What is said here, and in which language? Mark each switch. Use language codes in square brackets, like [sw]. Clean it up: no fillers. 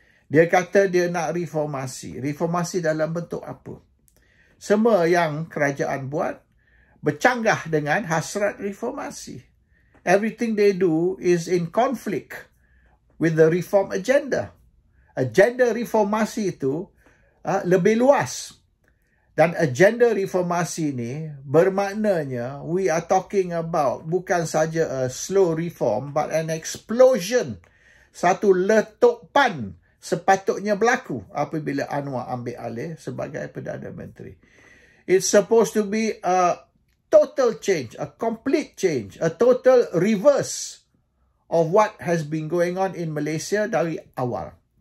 [ms] Dia kata dia nak reformasi. Reformasi dalam bentuk apa? Semua yang kerajaan buat bercanggah dengan hasrat reformasi. [en] Everything they do is in conflict with the reform agenda. [ms] Agenda reformasi itu lebih luas. Dan agenda reformasi ini bermaknanya [en] we are talking about [ms] bukan saja [en] a slow reform but an explosion. [ms] Satu letupan sepatutnya berlaku apabila Anwar ambil alih sebagai Perdana Menteri. [en] It's supposed to be a total change, a complete change, a total reverse of what has been going on in Malaysia [ms] dari awal.